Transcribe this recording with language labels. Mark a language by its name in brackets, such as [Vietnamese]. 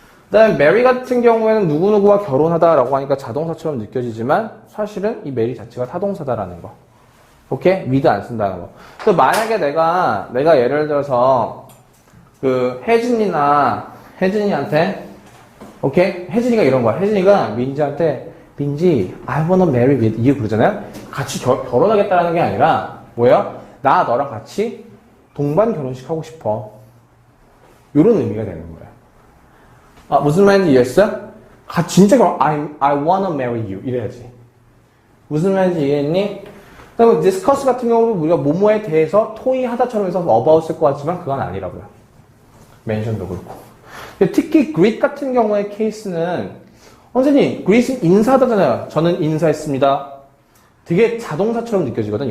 [Korean] 그 다음에 marry 같은 경우에는 누구누구와 결혼하다라고 하니까 자동사처럼 느껴지지만 사실은 이 marry 자체가 타동사다라는 거. 오케이? with 안 쓴다는 거. 또 만약에 내가 예를 들어서 그 혜진이한테 오케이? 혜진이가 이런 거야. 혜진이가 민지한테 민지, [English] I wanna marry with you [Korean] 그러잖아요. 같이 결혼하겠다라는 게 아니라 뭐예요? 나 너랑 같이 동반 결혼식 하고 싶어. 이런 의미가 되는 거예요. 아, 무슨 말인지 이해했어? 진짜 [English] I wanna marry you [Korean] 이래야지. 무슨 말인지 이해했니? 그다음에 discuss 같은 경우는 우리가 뭐뭐에 대해서 토의하다처럼 해서 about 쓸 것 같지만 그건 아니라고요. mention도 그렇고. 근데 특히 greet 같은 경우의 케이스는 선생님, greet은 인사하다잖아요. 저는 인사했습니다. 되게 자동사처럼 느껴지거든.